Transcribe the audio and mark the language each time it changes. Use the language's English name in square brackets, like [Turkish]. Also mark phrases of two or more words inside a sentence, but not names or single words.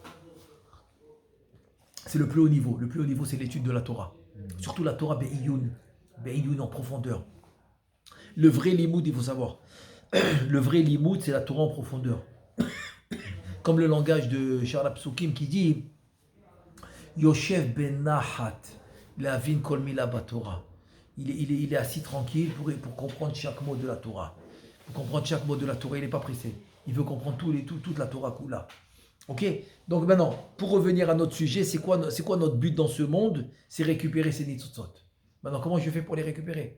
[French] C'est le plus haut niveau. Le plus haut niveau, c'est l'étude de la Torah. Surtout la [Hebrew] תורה בעיון. [French] Be'iyun en profondeur. Le vrai limoud, il faut savoir. Le vrai limoud, c'est la Torah en profondeur. Comme le langage de Charles Psukim qui dit [Hebrew] יושב בנחת, להבין כל מילה בתורה. [French] Il est assis tranquille pour comprendre chaque mot de la Torah. Pour comprendre chaque mot de la Torah, il n'est pas pressé. Il veut comprendre toute la [Hebrew] תורה כולה. [French] Ok? Donc maintenant, pour revenir à notre sujet, c'est quoi notre but dans ce monde? C'est récupérer ces nitzotzot. Maintenant, comment je fais pour les récupérer?